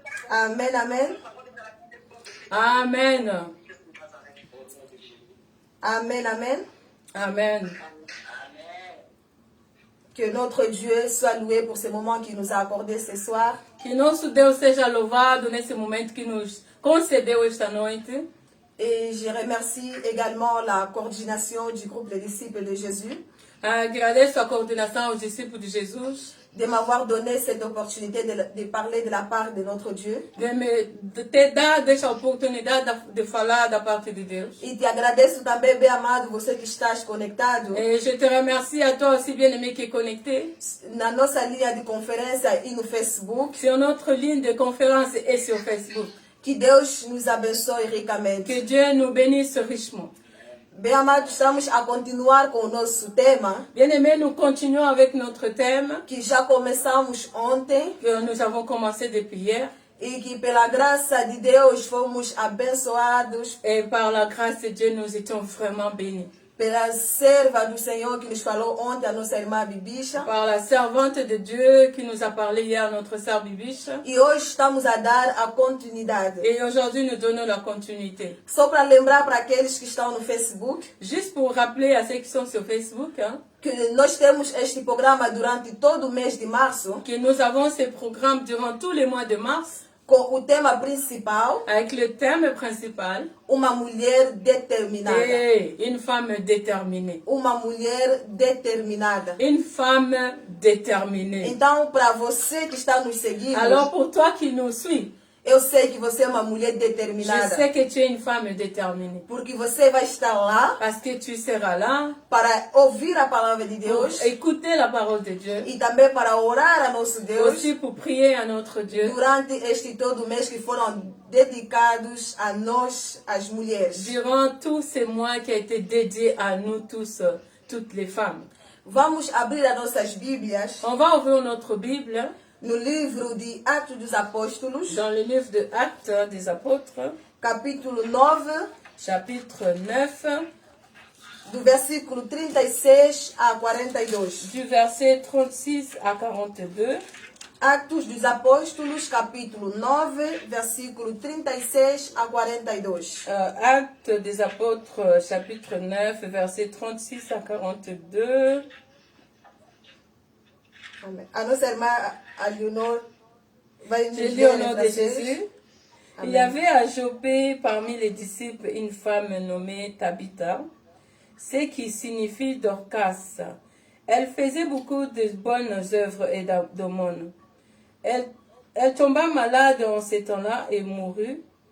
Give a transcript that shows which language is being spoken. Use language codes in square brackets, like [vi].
[fr] Amen, amen. Amen. Amen, amen. Amen. Que notre Dieu soit loué pour ce moment qu'il nous a accordé ce soir. [pt] Que nosso Deus seja louvado nesse momento que nos concedeu esta noite. [fr] Et je remercie également la coordination du groupe des disciples de Jésus. [pt] Agradeço a coordenação aos discípulos de Jesus. [fr] De m'avoir donné cette opportunité de parler de la part de notre Dieu. [pt] De ter dado esta oportunidade de falar da parte de Deus. E te agradeço também, bem amado, você que estás conectado. [fr] Et je te remercie à toi aussi, bien-aimé, qui est connecté. [pt] Na nossa linha de conferência e no Facebook. [fr] Sur notre ligne de conférence et sur Facebook. [pt] Que Deus nos abençoe ricamente. [fr] Que Dieu nous bénisse richement. [pt] Bem amado, estamos a continuar com o nosso tema. [fr] Bien-aimés, nous continuons avec notre thème. [pt] Que já começamos ontem. [fr] Que nous avons commencé depuis hier. [pt] E que pela graça de Deus fomos abençoados. [fr] Et par la grâce de Dieu, nous étions vraiment bénis. [pt] Pela serva do Senhor que nos falou ontem, a nossa irmã Bibisha. [fr] Par la servante de Dieu qui nous a parlé hier, notre sœur Bibiche. [pt] E hoje estamos a dar a continuidade. [fr] Et aujourd'hui, nous donnons la continuité. [pt] Só para lembrar para aqueles que estão no Facebook, [fr] Juste pour rappeler à ceux qui sont sur Facebook, [pt] que nós temos este programa durante todo o mês de março, [fr] que nous avons ces programmes durant tous les mois de mars, [pt] com o tema principal, [fr] avec le thème principal, [pt] uma mulher determinada. [fr] et une femme déterminée. [pt] Uma mulher determinada. [fr] Une femme déterminée. [pt] Então, para você que está nos seguindo, [fr] Alors pour toi qui nous suis, [pt] eu sei que você é uma mulher [fr] je [pt] determinada. [fr] sais que tu es une femme déterminée. [pt] Porque você vai estar lá [fr] Parce que tu seras là [pt] para ouvir a palavra de [fr] pour [pt] Deus [fr] écouter la parole de Dieu, [pt] e também para orar a nosso Deus [fr] aussi pour prier à notre Dieu [pt] durante este todo mês que foram dedicados a nós, as mulheres. [fr] durant tous ces mois qui a été dédié à nous tous, toutes les femmes. [pt] Vamos abrir as nossas Bíblias [fr] On va ouvrir notre Bible [pt] no livro de Atos dos Apóstolos, [fr] dans le livre de Actes des Apôtres, [pt] capítulo 9, [fr] chapitre 9, [pt] do versículo 36 a 42. [fr] du verset 36 à 42. [pt] Atos dos Apóstolos, capítulo 9, versículo 36 a 42. [fr] Actes des Apôtres, chapitre 9, verset 36 à 42. [pt] Amém. A nossa irmã a Leonor vai nos [fr] Je lis [pt] ler [fr] au [pt] em [fr] nom de [pt] francês. [fr] Jésus. Amen. Il y avait à Jopé parmi les disciples une femme nommée Tabitha, ce qui signifie Dorcas. Elle faisait beaucoup de bonnes œuvres et d'aumônes. Elle tomba malade en ces temps-là et mourut.